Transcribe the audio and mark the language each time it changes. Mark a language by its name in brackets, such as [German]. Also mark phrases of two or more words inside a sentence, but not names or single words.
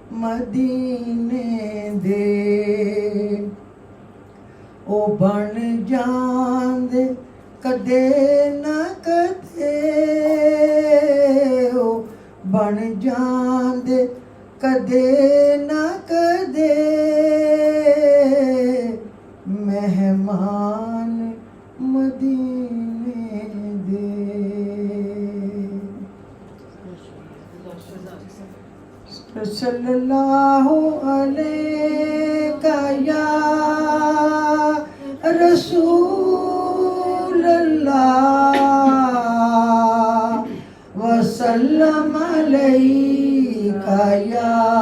[Punjabi] ਮਦੀਨੇ ਦੇ ਉਹ ਬਣ ਜਾਂਦੇ ਕਦੇ ਨਾ ਕਦੇ ਉਹ ਬਣ ਜਾਂਦੇ ਕਦੇ ਨਾ ਕਦੇ ਮਹਿਮਾਨ ਮਦੀਨੇ ਦੇ [Arabic] صلى الله عليك يا رسول الله وسلم عليك يا